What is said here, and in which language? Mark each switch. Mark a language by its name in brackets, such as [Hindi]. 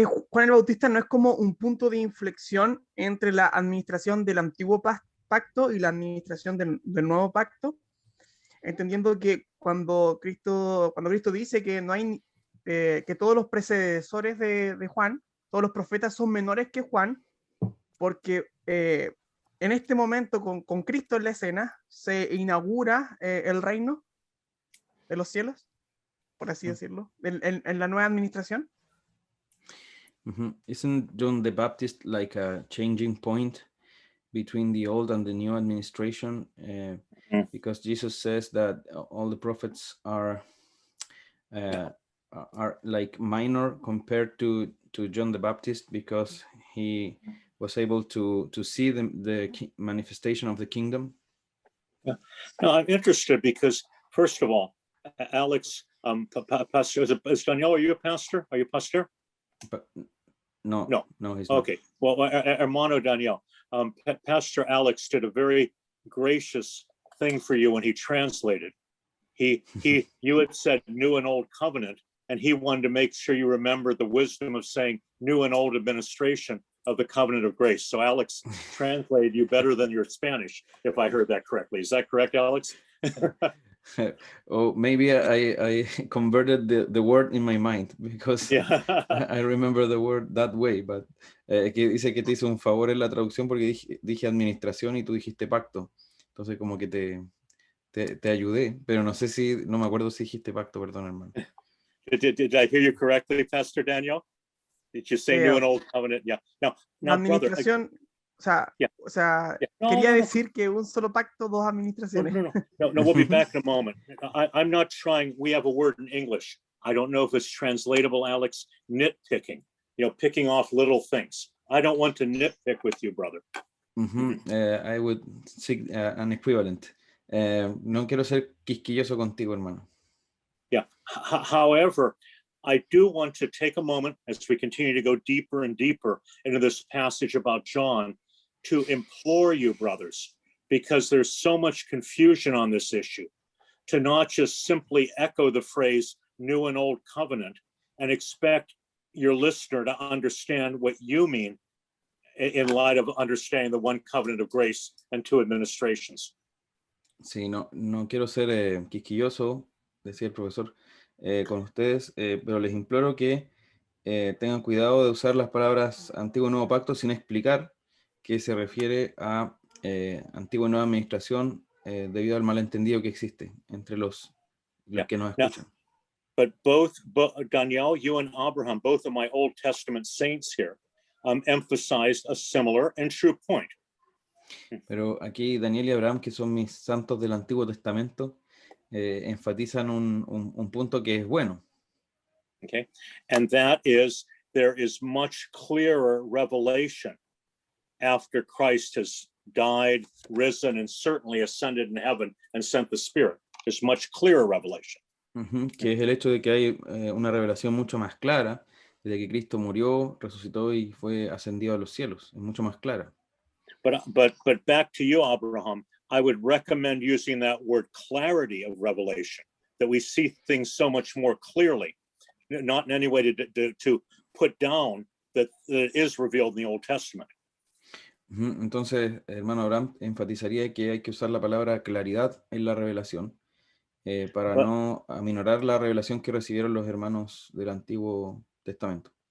[Spanish] Juan el Bautista no es como un punto de inflexión entre la administración del antiguo pacto y la administración del nuevo pacto, entendiendo que cuando Cristo dice que no hay que todos los predecesores de Juan, todos los profetas son menores que Juan, porque en este momento con Cristo en la escena se inaugura el reino de los cielos, por así decirlo, en la nueva administración. [English] Isn't John the Baptist like a changing point between the old and the new administration? Because Jesus says that all the prophets are like minor compared to John the Baptist, because he was able to see the manifestation of the kingdom. Yeah. No, I'm interested because, first of all, Alex, pastor, is Daniel, are you a pastor? Are you a pastor? But no, he's okay. Not. Well, hermano Daniel, Pastor Alex did a very gracious thing for you when he translated. You had said new and old covenant, and he wanted to make sure you remember the wisdom of saying new and old administration of the covenant of grace. So Alex translated you better than your Spanish, if I heard that correctly. Is that correct, Alex? Oh, maybe I converted the word in my mind, because yeah. I remember the word that way, but [Spanish] que dice que te hizo un favor en la traducción porque dije administración y tú dijiste pacto. Entonces como que te ayudé, pero no me acuerdo si dijiste pacto, perdón, hermano. [English] Did I hear you correctly, Pastor Daniel? Did you say new and old covenant? Yeah. Now [Spanish] la administración, [English] brother, [Spanish] quería decir que un solo pacto, dos administraciones. [English] No, we'll be back in a moment. I'm not trying, we have a word in English. I don't know if it's translatable, Alex, nitpicking, picking off little things. I don't want to nitpick with you, brother. I would seek an equivalent. [Spanish] No quiero ser quisquilloso contigo, hermano. [English] Yeah. However, I do want to take a moment as we continue to go deeper and deeper into this passage about John to implore you, brothers, because there's so much confusion on this issue, to not just simply echo the phrase new and old covenant and expect your listener to understand what you mean in light of understanding the one covenant of grace and two administrations. [Spanish] Sí, no quiero ser quisquilloso, decía el profesor, con ustedes, pero les imploro que tengan cuidado de usar las palabras antiguo y nuevo pacto sin explicar que se refiere a antigua y nueva administración debido al malentendido que existe entre los que nos escuchan. [English] But both Daniel, you and Abraham, both of my Old Testament saints here, emphasized a similar and true point. [Spanish] Pero aquí Daniel y Abraham, que son mis santos del Antiguo Testamento, enfatizan un punto que es bueno. [English] Okay, and that is there is much clearer revelation after Christ has died, risen, and certainly ascended in heaven and sent the Spirit. There's much clearer revelation. [Spanish] Que es el hecho de que hay una revelación mucho más clara de que Cristo murió, resucitó y fue ascendido a los cielos. Es mucho más clara. [English] But back to you, Abraham, I would recommend using that word clarity of revelation, that we see things so much more clearly, not in any way to put down that it is revealed in the Old Testament. [Spanish] Entonces, hermano Abraham, enfatizaría que hay que usar la palabra claridad en la revelación para no aminorar la revelación que recibieron los hermanos del Antiguo Testamento.